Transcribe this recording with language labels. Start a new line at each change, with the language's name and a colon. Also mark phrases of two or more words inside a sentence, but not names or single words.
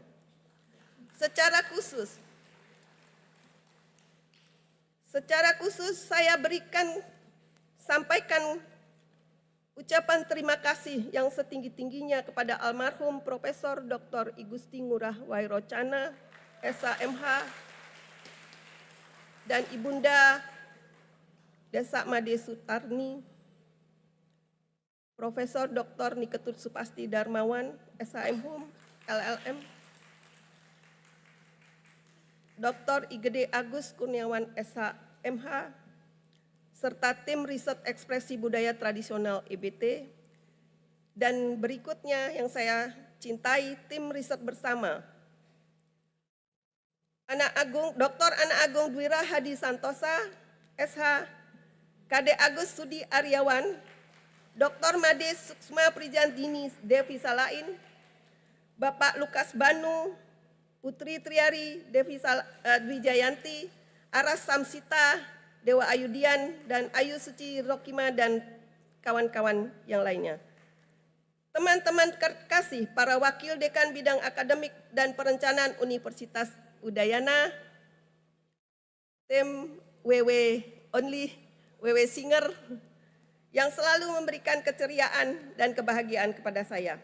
Indonesian: Secara khusus saya sampaikan ucapan terima kasih yang setinggi-tingginya kepada almarhum Profesor Dr. I Gusti Ngurah Wairocana, SHMH, dan Ibunda Desa Made Sutarni, Profesor Dr. Niketut Supasti Darmawan, SHMHum, LLM, Dr. Igede Agus Kurniawan SHMH, serta tim riset ekspresi budaya tradisional EBT, dan berikutnya yang saya cintai, tim riset bersama Dr. Anak Agung Dwira Hadi Santosa, SH, Kade Agus Sudi Aryawan, Dr. Made Suksma Prijantini Devi Salain, Bapak Lukas Banu, Putri Triari Devi Dwi Jayanti, Aras Samsita, Dewa Ayudian, dan Ayu Suci Rokima, dan kawan-kawan yang lainnya. Teman-teman terkasih, para wakil dekan bidang akademik dan perencanaan Universitas Udayana, tim WW Only, WW Singer, yang selalu memberikan keceriaan dan kebahagiaan kepada saya.